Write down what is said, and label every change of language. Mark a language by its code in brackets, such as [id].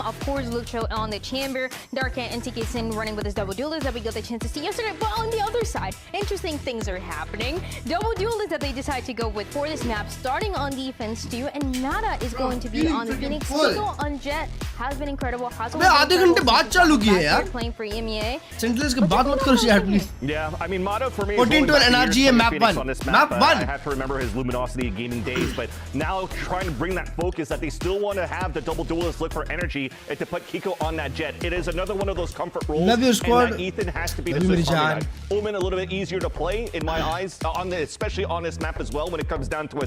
[en] Of course, Lucho on the chamber, Darka and TK Sin running with his double duelist that we got the chance to see yesterday. But on the other side, interesting things are happening. Double duelist that they decide to go with for this map, starting on defense too, and Nada is going to be on the Phoenix. Still on Jet has been incredible. [hi] मैं आधे घंटे बाद चालू किए यार [en] playing for EMEA. [hi] Centrals के बाद मत करो यार please [en] Yeah, I mean Mata for me 14 to NRG map 1 map 1 I have to remember his luminosity gaming days, but now trying to bring that focus that they still want to have the double duelist look for energy and to put Kiko on that Jet. It is another one of those comfort roles. Love your squad. And Ethan has to be the Swiss Army knife. Omen a little bit easier to play in my eyes, especially on this map as well when it comes down to a